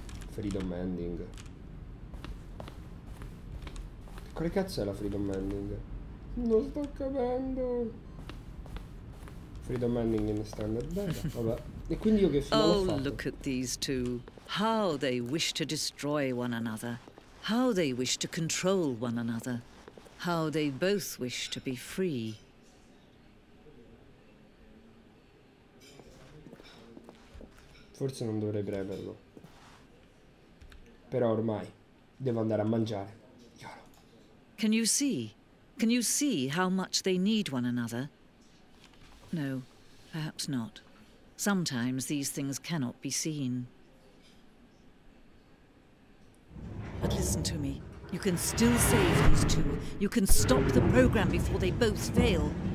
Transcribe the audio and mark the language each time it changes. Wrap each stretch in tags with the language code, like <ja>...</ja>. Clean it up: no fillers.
<en>Freedom Ending.</en> <it>Quale cazzo è la Freedom Ending? Non sto capendo. Freedom Ending in standard beta, vabbè. E quindi io che finale ho fatto?</it> <en>Oh, look at these two. How they wish to destroy one another. How they wish to control one another. How they both wish to be free.</en> <it>Forse non dovrei premerlo. Però ormai devo andare a mangiare.</it> <en>Yolo. Can you see? Can you see how much they need one another? No, perhaps not. Sometimes these things cannot be seen. But listen to me. You can still save these two. You can stop the program before they both fail.</en>